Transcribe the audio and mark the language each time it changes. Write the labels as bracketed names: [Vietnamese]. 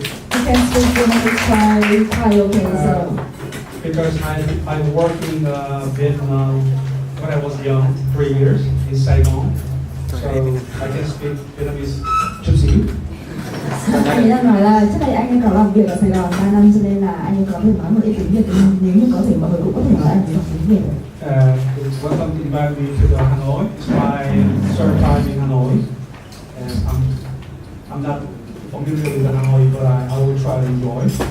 [English] You can speak English quite okay, so. Because I worked in Vietnam when I was young, 3 years in Saigon, so I can speak Vietnamese [Vietnamese] chút xíu. Anh ấy đang nói là trước đây anh ấy có làm việc ở Sài Gòn 3 năm, cho nên là anh ấy có thể nói một ít tiếng Việt. Nếu như có thể mọi người cũng có thể nói anh ấy học tiếng Việt. [English] Welcome to invite me to the Hanoi. It's my third time in Hanoi, and I'm not familiar with the Hanoi, but I will try to enjoy.